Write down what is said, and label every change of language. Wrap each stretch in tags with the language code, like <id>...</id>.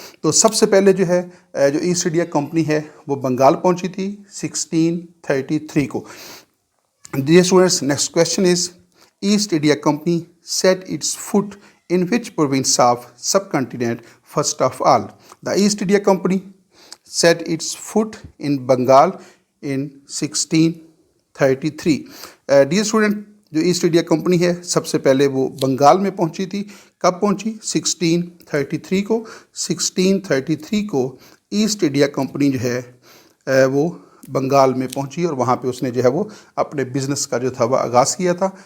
<hi>तो सबसे पहले जो है जो ईस्ट इंडिया कंपनी है वो बंगाल पहुँची थी 1633 को।</hi> <en>Dear students, next question is, East India Company set its foot in which province of subcontinent first of all? The East India Company set its foot in Bengal in 1633.</en> <hi>Dear student, जो east India company है सबसे पहले वो बंगाल में पहुंची थी। कब पहुंची? 1633 को। 1633 को ईस्ट इंडिया कंपनी जो है वो बंगाल में पहुंची, और वहाँ पे उसने जो है वो अपने बिज़नेस का जो था वो आगाज़ किया था।</hi>